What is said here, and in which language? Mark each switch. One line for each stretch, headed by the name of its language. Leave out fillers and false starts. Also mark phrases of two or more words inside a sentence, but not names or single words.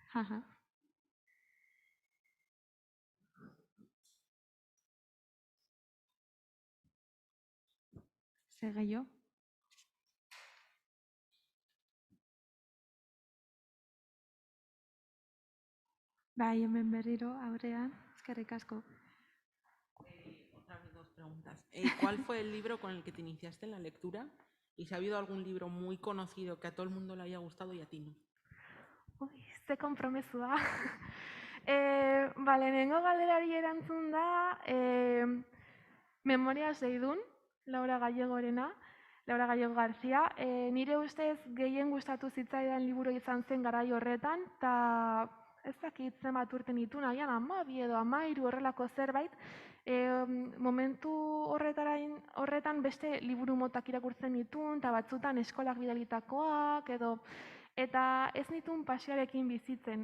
Basque: Zer gehiago? Bai, hemen berriro, aurrean, eskerrik asko.
Spanish: Otra vez 2 preguntas. ¿Cuál fue el libro con el que te iniciaste en la lectura? Y si ha habido algún libro muy conocido que a todo el mundo le haya gustado y a ti no.
Basque: Ui, ze konpromesua. Lehenengo galderari erantzun da, Memorias de Idun, Laura Gallego García. Nire ustez gehien gustatu zitzaidan liburu izan zen garai horretan, eta ez dakit zenbat urte nituen, agian 12 edo 13 horrelako zerbait, momentu horretan beste liburu motak irakurtzen nituen, eta batzutan eskolak bidalitakoak, eta ez nituen pasioarekin bizitzen.